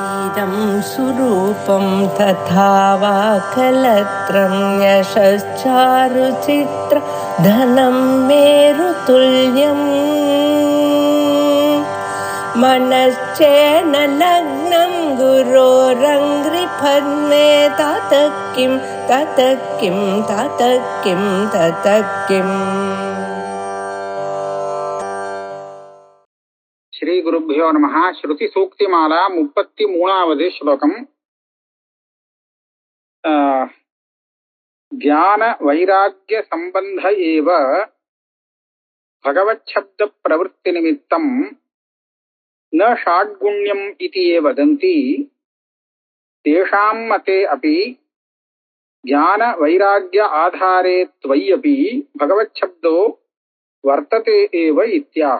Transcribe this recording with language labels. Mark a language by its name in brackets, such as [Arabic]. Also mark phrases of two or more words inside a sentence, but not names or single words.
[Sanskrit] इदं सुरूपं तथा वा कलत्रं यशश्चारुचित्र धनं मेरुतुल्यम् मनश्चेन लग्नं गुरोरङ्घ्रिपद्मे ततः किं ततः किं ततः किं ततः किम्. श्री गुरुभ्यो नमः. [Tamil] ஸ்ருதி சூக்திமாலா 33வது ஸ்லோகம். [Sanskrit] ज्ञान वैराग्य सम्बन्ध एव भगवच्छब्द प्रवृत्ति निमित्तम् न षाड्गुण्यम् इति ये वदन्ति तेषाम् मते अपि ज्ञान वैराग्य आधारे त्वयि भगवच्छब्दो वर्तते एव इत्याह.